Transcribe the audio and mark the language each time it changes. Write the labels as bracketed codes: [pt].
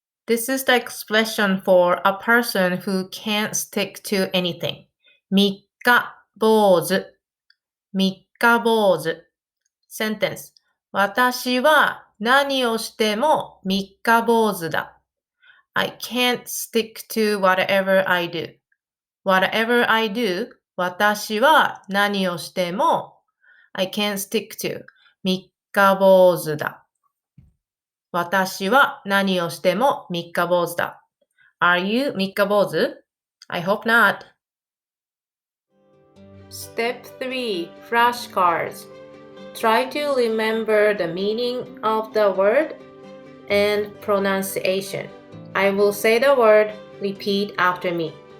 [en] This is the expression for a person who can't stick to anything. 三日坊主 [ja] 日坊主 sentence 私は何をしても三日坊主だ。 [en] I can't stick to whatever I do. Whatever I do, [ja] 私は何をしても [en] I can't stick to [ja] 三日坊主だ。私は何をしても三日坊主だ。 [en] Are you 三日坊主? I hope not. Step 3 Flashcards. Try to remember the meaning of the word and pronunciation. I will say the word, repeat after me.